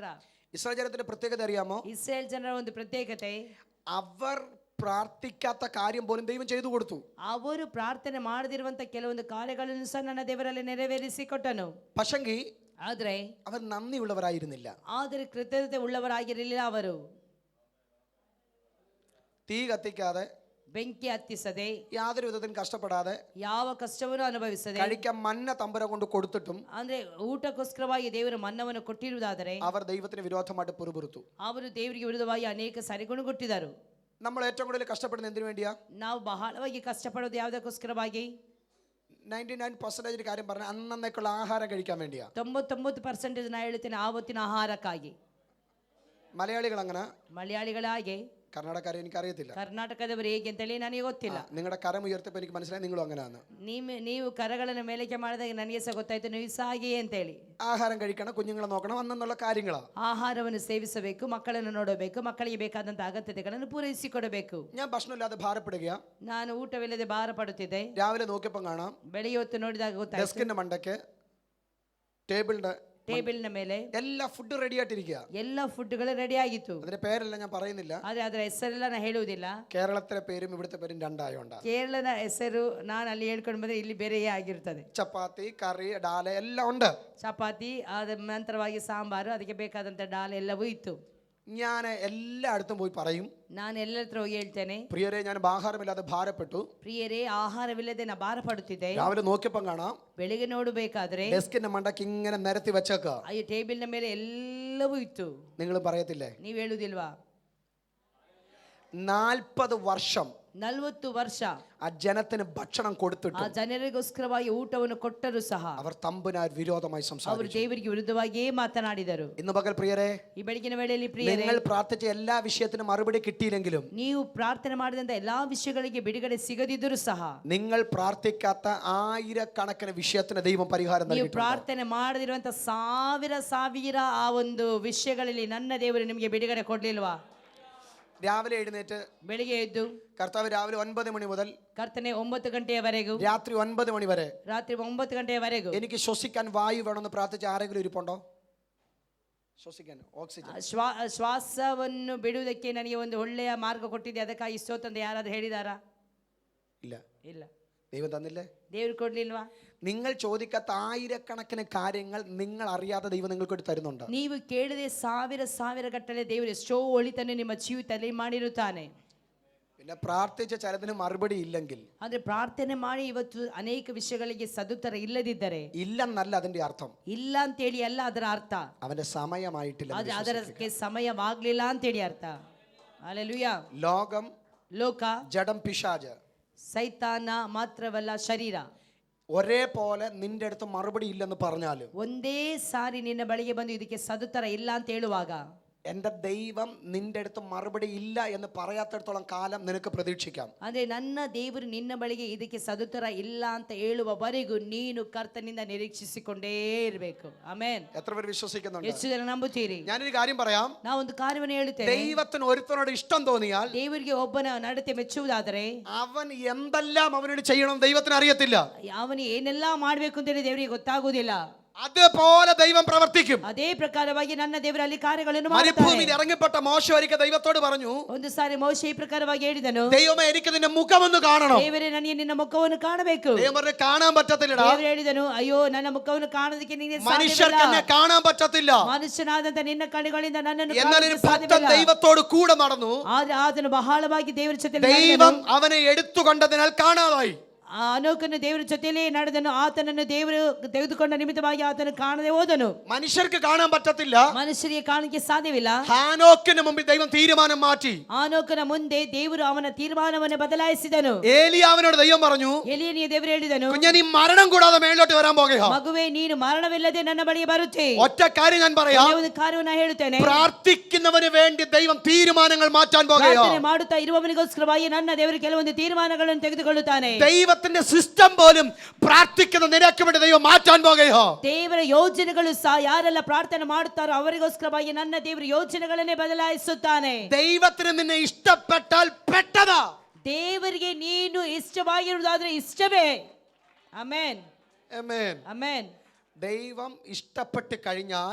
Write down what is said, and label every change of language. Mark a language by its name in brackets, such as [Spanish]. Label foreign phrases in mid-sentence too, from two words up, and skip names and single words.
[Malayalam] ഇസ്രായേൽ ജനത്തിന്റെ പ്രത്യേകത അറിയാമോ? [Kannada] ಇಸ್ರೇಲ್ ಜನರ ಒಂದು ಪ್ರತ್ಯೇಕತೆ, [Malayalam] അവർ പ്രാർത്ഥിക്കാത്ത കാര്യം പോലും ദൈവം ചെയ്തു കൊടുത്തു. [Kannada] ಅವರು ಪ್ರಾರ್ಥನೆ ಮಾಡದಿರುವಂತ ಕೆಲವೊಂದು ಕಾರ್ಯಗಳನ್ನು ಸಹ ನನ್ನ ದೇವರಲ್ಲಿ ನೆರವೇರಿಸಿ ಕೊಟ್ಟನು. [Malayalam] പക്ഷെങ്കിൽ [Kannada] ಆದ್ರೆ [Malayalam] അവർ നന്ദിയുള്ളവരായിരുന്നില്ല. [Kannada] ಆದರೆ ಕೃತಜ್ಞತೆ ಉಳ್ಳವರಾಗಿರಲಿಲ್ಲ. ಅವರು [Malayalam] തീ കത്തിക്കാതെ, [Kannada] ಬೆಂಕಿ ಹತ್ತಿಸದೆ, [Malayalam] യാതൊരു വിധത്തിലും കഷ്ടപ്പെടാതെ, [Kannada] ಯಾವ ಕಷ್ಟವನ್ನು ಅನುಭವಿಸದೆ, [Malayalam] കഴിക്കാൻ മന്ന തമ്പുര കൊണ്ട് കൊടുത്തിട്ടും [Kannada] ಅಂದ್ರೆ ಊಟಕ್ಕೋಸ್ಕರವಾಗಿ ದೇವರು ಮನ್ನವನ್ನು ಕೊಟ್ಟಿರುವುದಾದರೆ [Malayalam] അവർ ദൈവത്തിന് വിരോധമായിട്ട് പുറപുറത്തു. [Kannada] ಅವರು ದೇವರಿಗೆ ವಿರುದ್ಧವಾಗಿ ಅನೇಕ ಸಾರಿ ಗುಣಗುಟ್ಟಿದರು. [Malayalam] നമ്മൾ ഏറ്റവും കൂടുതൽ കഷ്ടപ്പെടുന്നത് എന്തിനു വേണ്ടിയാ? [Kannada] ನಾವು ಬಹಳವಾಗಿ ಕಷ್ಟಪಡೋದು ಯಾವುದಕ್ಕೋಸ್ಕರವಾಗಿ? [Malayalam] 99% കാര്യം പറഞ്ഞ അന്നേക്കുള്ള ആഹാരം കഴിക്കാൻ വേണ്ടിയാ. [Kannada] 99% ನಾ ಹೇಳ್ತೇನೆ ಆವತ್ತಿನ ಆಹಾರಕ್ಕಾಗಿ. [Malayalam] മലയാളികൾ അങ്ങനെ, [Kannada] ಮಲಯಾಳಿಗಳಾಗೆ, [Malayalam] കർണാടകക്കാരെ എനിക്കറിയത്തില്ല, [Kannada] ಕರ್ನಾಟಕದವರು ಹೇಗೆ ಅಂತೇಳಿ ನನಗೆ ಗೊತ್ತಿಲ್ಲ. [Malayalam] നിങ്ങളുടെ കരം ഉയർത്തപ്പോൾ എനിക്ക് മനസ്സിലായി നിങ്ങളും അങ്ങനെയാണ്. [Kannada] ನೀವು ಕರಗಳನ್ನು ಮೇಲಕ್ಕೆ ಮಾಡಿದಾಗ ನನಗೆ ಸಹ ಗೊತ್ತಾಯ್ತು ನೀವು ಸಹ ಹಾಗೆಯೇ ಅಂತೇಳಿ. [Malayalam] ആഹാരം കഴിക്കണം, കുഞ്ഞുങ്ങളെ നോക്കണം, അന്നുള്ള കാര്യങ്ങളാ. [Kannada] ಆಹಾರವನ್ನು ಸೇವಿಸಬೇಕು, ಮಕ್ಕಳನ್ನು ನೋಡಬೇಕು, ಮಕ್ಕಳಿಗೆ ಬೇಕಾದಂತ ಅಗತ್ಯತೆಗಳನ್ನು ಪೂರೈಸಿಕೊಡಬೇಕು. [Malayalam] ഞാൻ ഭക്ഷണമില്ലാതെ ഭാരപ്പെടുകയാ. [Kannada] ನಾನು ಊಟವಿಲ್ಲದೆ ಭಾರ ಪಡುತ್ತಿದ್ದೆ. [Malayalam] രാവിലെ നോക്കിയപ്പോൾ കാണാം, [Kannada] ಬೆಳಿಗ್ಗೆ ಹೊತ್ತು ನೋಡಿದಾಗ ಗೊತ್ತಾಯ್ತು, [Malayalam] ഡെസ്കിന്റെ മണ്ടയ്ക്ക്, [Kannada] ಟೇಬಲ್ನ ಮೇಲೆ [Malayalam] എല്ലാ [English] food ready [Malayalam] ആയിട്ടിരിക്കുക. [Kannada] ಎಲ್ಲ ಫುಡ್ಗಳು ರೆಡಿ ಆಗಿತ್ತು. [Malayalam] അതിന്റെ പേരെല്ലാം ഞാൻ പറയുന്നില്ല, [Kannada] ಆದ್ರೆ ಅದರ ಹೆಸರೆಲ್ಲ ನಾನು ಹೇಳುವುದಿಲ್ಲ. [Malayalam] കേരളത്തിലെ പേരും ഇവിടുത്തെ പേരും രണ്ടായോണ്ട. [Kannada] ಕೇರಳದ ಹೆಸರು ನಾನು ಅಲ್ಲಿ ಹೇಳ್ಕೊಂಡು ಬಂದ್ರೆ ಇಲ್ಲಿ ಬೇರೆಯೇ ಆಗಿರ್ತದೆ. [Malayalam] ചപ്പാത്തി, കറി, ഡാല എല്ലാം ഉണ്ട്. [Kannada] ಚಪಾತಿ, ಅದ ನಂತರವಾಗಿ ಸಾಂಬಾರು, ಅದಕ್ಕೆ ಬೇಕಾದಂತ ಡಾಲ್ ಎಲ್ಲವೂ ಇತ್ತು. [Malayalam] ഞാൻ എല്ലായിടത്തും പോയി പറയും, [Kannada] ನಾನು ಎಲ್ಲರ ಹತ್ರ ಹೋಗಿ ಹೇಳ್ತೇನೆ, [Malayalam] പ്രിയരെ ഞാൻ ആഹാരമില്ലാതെ ഭാരപ്പെട്ടു. [Kannada] ಪ್ರಿಯರೇ, ಆಹಾರವಿಲ್ಲದೆ ನಾ ಭಾರ ಪಡುತ್ತಿದ್ದೆ. [Malayalam] രാവിലെ നോക്കിയപ്പം കാണാം, [Kannada] ಬೆಳಿಗ್ಗೆ ನೋಡಬೇಕಾದ್ರೆ [Malayalam] ഡെസ്കിന്റെ മണ്ടയ്ക്ക് ഇങ്ങനെ നിരത്തി വെച്ചേക്ക. [Kannada] ಈ ಟೇಬಲ್ನ ಮೇಲೆ ಎಲ್ಲವೂ ಇತ್ತು. [Malayalam] നിങ്ങൾ പറയത്തില്ലേ? [Kannada] ನೀವ್ ಹೇಳುದಿಲ್ವಾ? [Malayalam] 40 വർഷം [Kannada] 40 ವರ್ಷ [Malayalam] ആ ജനത്തിന് ഭക്ഷണം [Kannada] ಆ [Malayalam] കൊടുത്തിട്ട് [Kannada] ಜನರಿಗೋಸ್ಕರವಾಗಿ ಊಟವನ್ನು ಕೊಟ್ಟರು ಸಹ [Malayalam] അവർ തമ്പുരാൻ വിരോധമായി [Kannada] ಅವರು [Malayalam] സംസാരിച്ചു. [Kannada] ದೇವರಿಗೆ ವಿರುದ್ಧವಾಗಿಯೇ ಮಾತನಾಡಿದರು. [Malayalam] ഇന്ന് പകൽ പ്രിയരെ, [Kannada] ಈ ಬೆಳಗಿನ ವೇಳೆಯಲ್ಲಿ ಪ್ರಿಯರೇ, [Malayalam] നിങ്ങൾ പ്രാർത്ഥിച്ച എല്ലാ വിഷയത്തിനും മറുപടി കിട്ടിയില്ലെങ്കിലും [Kannada] ನೀವು ಪ್ರಾರ್ಥನೆ ಮಾಡಿದಂತ ಎಲ್ಲಾ ವಿಷಯಗಳಿಗೆ ಬಿಡುಗಡೆ ಸಿಗದಿದ್ದರೂ ಸಹ [Malayalam] നിങ്ങൾ പ്രാർത്ഥിക്കാത്ത ആയിരക്കണക്കിന് വിഷയത്തിന് ദൈവം പരിഹാരം [Kannada] ನೀವು [Malayalam] നൽകിയിട്ടുണ്ട്. [Kannada] ಪ್ರಾರ್ಥನೆ ಮಾಡದಿರುವಂತ ಸಾವಿರ ಆ ಒಂದು ವಿಷಯಗಳಲ್ಲಿ ನನ್ನ ದೇವರು ನಿಮಗೆ ಬಿಡುಗಡೆ ಕೊಡ್ಲಿಲ್ವಾ? [Malayalam] രാവിലെ എഴുന്നേറ്റ് [Kannada] ಬೆಳಿಗ್ಗೆ ಎದ್ದು [Malayalam] കർത്താവ് രാവിലെ 9 മണി മുതൽ [Kannada] ಕರ್ತನೆ 9 ಗಂಟೆಯವರೆಗೂ [Malayalam] രാത്രി 9 മണി വരെ [Kannada] ರಾತ್ರಿ 9 ಗಂಟೆಯವರೆಗೂ [Malayalam] എനിക്ക് ശ്വസിക്കാൻ വായു വേണമെന്ന് പ്രാർത്ഥിച്ച ആരെങ്കിലും ഇരിപ്പുണ്ടോ? ശ്വസിക്കാൻ ഓക്സിജൻ. [Kannada] ಶ್ವಾಸವನ್ನು ಬಿಡುವುದಕ್ಕೆ ನನಗೆ ಒಂದು ಒಳ್ಳೆಯ ಮಾರ್ಗ ಕೊಟ್ಟಿದೆ, ಅದಕ್ಕಾಗಿ ಸ್ತೋತ್ರ ಅಂತ ಯಾರಾದ್ರೂ ಹೇಳಿದಾರಾ? [Malayalam] ഇല്ല. [Kannada] ಇಲ್ಲ. [Malayalam] ദൈവം തന്നില്ലേ? [Kannada] ದೇವ್ರು ಕೊಡ್ಲಿಲ್ವಾ? [Malayalam] നിങ്ങൾ ചോദിക്കാത്ത ആയിരക്കണക്കിന് കാര്യങ്ങൾ നിങ്ങൾ അറിയാതെ ദൈവം നിങ്ങൾക്ക് വേണ്ടി തരുന്നുണ്ട്. [Kannada] ನೀವು ಕೇಳದೆ ಸಾವಿರ ಗಟ್ಟಲೆ ದೇವರು ಎಷ್ಟೋ ಒಳಿತನ್ನು ನಿಮ್ಮ ಜೀವಿತದಲ್ಲಿ ಮಾಡಿರುತ್ತಾನೆ. [Malayalam] പിന്നെ പ്രാർത്ഥിച്ച ചിലതിന് മറുപടി ഇല്ലെങ്കിൽ, [Kannada] ಆದ್ರೆ ಪ್ರಾರ್ಥನೆ ಮಾಡಿ ಇವತ್ತು ಅನೇಕ ವಿಷಯಗಳಿಗೆ ಸದುತ್ತರ ಇಲ್ಲದಿದ್ದರೆ, [Malayalam] ഇല്ലെന്നല്ല അതിന്റെ അർത്ഥം, [Kannada] ಇಲ್ಲ ಅಂತೇಳಿ ಅಲ್ಲ ಅದರ ಅರ್ಥ, [Malayalam] അവന്റെ സമയമായിട്ടില്ല. [Kannada] ಆದ್ರೆ ಅದಕ್ಕೆ ಸಮಯವಾಗ್ಲಿಲ್ಲ ಅಂತೇಳಿ ಅರ್ಥ. ಹಲ್ಲೆಲೂಯಾ. [Malayalam] ലോകം, [Kannada] ಲೋಕ, [Malayalam] ജഡം, പിശാച് [Kannada] ಸೈತಾನ ಮಾತ್ರವಲ್ಲ ಶರೀರ [Malayalam] ഒരേപോലെ നിന്റെ അടുത്ത് മറുപടി ഇല്ലെന്ന് പറഞ്ഞാലും [Kannada] ಒಂದೇ ಸಾರಿ ನಿನ್ನ ಬಳಿಗೆ ಬಂದು ಇದಕ್ಕೆ ಸದುತ್ತರ ಇಲ್ಲ ಅಂತ ಹೇಳುವಾಗ, [Malayalam] എന്റെ ദൈവം നിന്റെ അടുത്ത് മറുപടി ഇല്ല എന്ന് പറയാത്തിടത്തോളം കാലം നിനക്ക് പ്രതീക്ഷിക്കാം. [Kannada] ಅಂದ್ರೆ ನನ್ನ ದೇವರು ನಿನ್ನ ಬಳಿಗೆ ಇದಕ್ಕೆ ಸದುತ್ತರ ಇಲ್ಲ ಅಂತ ಹೇಳುವವರೆಗೂ ನೀನು ಕರ್ತನಿಂದ ನಿರೀಕ್ಷಿಸಿಕೊಂಡೇ ಇರಬೇಕು. ಆಮೆನ್. [Malayalam] എത്ര പേര് വിശ്വസിക്കുന്നുണ്ട്? [Kannada] ಎಷ್ಟು ಜನ ನಂಬುತ್ತೀರಿ? [Malayalam] ഞാനൊരു കാര്യം പറയാം. [Kannada] ನಾ ಒಂದು ಕಾರ್ಯವನ್ನು ಹೇಳುತ್ತೇನೆ. [Malayalam] ദൈവത്തിന് ഒരുത്തനോട് ഇഷ്ടം തോന്നിയാൽ, [Kannada] ದೇವರಿಗೆ ಒಬ್ಬನ ನಡತೆ ಮೆಚ್ಚುವುದಾದರೆ, [Malayalam] അവൻ എന്തെല്ലാം അവനോട് ചെയ്യണം ദൈവത്തിന് അറിയത്തില്ല. [Kannada] ಅವನು ಏನೆಲ್ಲಾ ಮಾಡ್ಬೇಕು ಅಂತೇಳಿ ದೇವರಿಗೆ ಗೊತ್ತಾಗುವುದಿಲ್ಲ. [Malayalam] അതുപോലെ ദൈവം പ്രവർത്തിക്കും. [Kannada] ಅದೇ ಪ್ರಕಾರವಾಗಿ ನನ್ನ ದೇವರು ಅಲ್ಲಿ ಕಾರ್ಯಗಳನ್ನು [Malayalam] മരുഭൂമിയിൽ ഇറങ്ങപ്പെട്ട മോശെ ഒരിക്കൽ ദൈവത്തോട് പറഞ്ഞു, [Kannada] ಒಂದು ಸಾರಿ ಮೋಶೆ ಈ ಪ್ರಕಾರವಾಗಿ ಹೇಳಿದನು, [Malayalam] ദൈവമേ എനിക്ക് നിന്റെ മുഖമൊന്ന് കാണണം. [Kannada] ದೇವರೇ ನನಗೆ ನಿನ್ನ ಮುಖವನ್ನು ಕಾಣಬೇಕು. [Malayalam] ദൈവം പറഞ്ഞു, കാണാൻ പറ്റത്തില്ലടാ. [Kannada] ದೇವರು ಹೇಳಿದನು, ಅಯ್ಯೋ ನನ್ನ ಮುಖವನ್ನು ಕಾಣೋದಕ್ಕೆ ನಿನಗೆ [Malayalam] മനുഷ്യർക്ക് എന്നെ കാണാൻ പറ്റത്തില്ല. [Kannada] ಮನುಷ್ಯನಾದಂತ ನಿನ್ನ ಕಣ್ಣುಗಳಿಂದ ನನ್ನನ್ನು [Malayalam] എന്നാൽ [Kannada] ಕಾಣಲು [Malayalam] ഭക്തൻ [Kannada] ಸಾಧ್ಯವಿಲ್ಲ. [Malayalam] ദൈവത്തോട് കൂടെ നടന്നു. [Kannada] ಆದ್ರೆ ಆತನು ಬಹಳವಾಗಿ ದೇವರ ಜೊತೆ [Malayalam] ദൈവം അവനെ എടുത്തുകൊണ്ടതിനാൽ കാണാതായി. [Kannada] ಅನೋಕನು ದೇವರ ಜೊತೆಯಲ್ಲೇ ನಡೆದನು. ಆತನನ್ನು ದೇವರು ತೆಗೆದುಕೊಂಡ ನಿಮಿತ್ತವಾಗಿ ಆತನು ಕಾಣದೆ ಹೋದನು. [Malayalam] മനുഷ്യർക്ക് കാണാൻ പറ്റത്തില്ല. [Kannada] ಮನುಷ್ಯರಿಗೆ ಕಾಣಕ್ಕೆ ಸಾಧ್ಯವಿಲ್ಲ. [Malayalam] ഹാനോക്കിന് മുമ്പിൽ ദൈവം തീരുമാനം മാറ്റി. [Kannada] ಆನೋಕನ ಮುಂದೆ ದೇವರು ಅವನ ತೀರ್ಮಾನವನ್ನು ಬದಲಾಯಿಸಿದನು. [Malayalam] ഏലിയാവിനോട് ദൈവം പറഞ്ഞു, [Kannada] ಎಲೀಯನಿಗೆ ದೇವರು ಹೇಳಿದನು, [Malayalam] കുഞ്ഞെ നീ മരണം കൂടാതെ മേലോട്ട് വരാൻ പോകുകയാ. [Kannada] ಮಗುವೇ ನೀನು ಮರಣವಿಲ್ಲದೆ ನನ್ನ ಬಳಿಗೆ ಬರುತ್ತೆ. [Malayalam] ഒറ്റ കാര്യം ഞാൻ പറയാം, [Kannada] ಒಂದು ಕಾರ್ಯವನ್ನು ಹೇಳುತ್ತೇನೆ. [Malayalam] പ്രാർത്ഥിക്കുന്നവന് വേണ്ടി ദൈവം തീരുമാനങ്ങൾ മാറ്റാൻ പോകുകയാ. [Kannada] ಪ್ರಾರ್ಥನೆ ಮಾಡುತ್ತಾ ಇರುವವನಿಗೋಸ್ಕರವಾಗಿ ನನ್ನ ದೇವರು ಕೆಲವೊಂದು ತೀರ್ಮಾನಗಳನ್ನು ತೆಗೆದುಕೊಳ್ಳುತ್ತಾನೆ. [Malayalam] ദൈവത്തിന്റെ സിസ്റ്റം പോലും പ്രാർത്ഥിക്കുന്ന നിനക്ക് വേണ്ടി ദൈവം മാറ്റാൻ പോകുകയാ. [Kannada] ದೇವರ ಯೋಜನೆಗಳು ಸಹ ಯಾರೆಲ್ಲ ಪ್ರಾರ್ಥನೆ ಮಾಡುತ್ತಾರೋ ಅವರಿಗೋಸ್ಕರವಾಗಿ ನನ್ನ ದೇವರ ಯೋಜನೆಗಳನ್ನೇ ಬದಲಾಯಿಸುತ್ತಾನೆ. [Malayalam] ദൈവത്തിന് നിന്നെ ഇഷ്ടപ്പെട്ടാൽ പെട്ടതാ. [Kannada] ದೇವರಿಗೆ ನೀನು ಇಷ್ಟವಾಗಿರುವುದಾದ್ರೆ ಇಷ್ಟವೇ. ಆಮೆನ್, [Malayalam] ആമേൻ. [Kannada] ಆಮೆನ್. [Malayalam] ദൈവം ഇഷ്ടപ്പെട്ട് കഴിഞ്ഞാൽ